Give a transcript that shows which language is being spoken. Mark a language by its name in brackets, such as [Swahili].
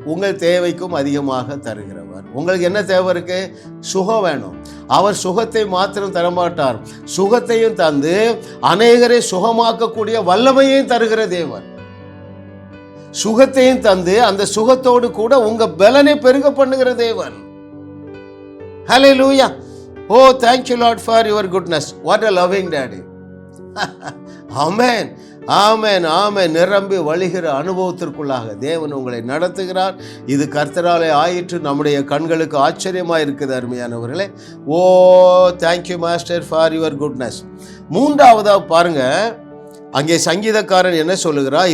[Tamil] உங்கள் தேவைக்கும் அதிகமாக தருகிறவர். உங்களுக்கு என்ன தேவை இருக்கு? சுகம் வேணும். அவர் சுகத்தை மாத்திரம் தரமாட்டார், சுகத்தையும் தந்து அநேகரை சுகமாக்கக்கூடிய வல்லமையையும் தருகிற தேவன். சுகத்தையும் தந்து அந்த சுகத்தோடு கூட உங்க பலனை பெருக பண்ணுகிற தேவன். [English] Hallelujah. Oh, thank you Lord for your goodness. What a loving daddy. Amen. [Tamil] ஆமென், ஆமென். நிரம்பி வழிகிற அனுபவத்திற்குள்ளாக தேவன் உங்களை நடத்துகிறார். இது கர்த்தராலே ஆயிற்று. நம்முடைய கண்களுக்கு ஆச்சரியமாக இருக்குது அருமையானவர்களே. ஓ, [English] Thank you master for your goodness. [Tamil] மூன்றாவதாக பாருங்க, அங்கே சங்கீதக்காரன் என்ன சொல்லுகிறார்?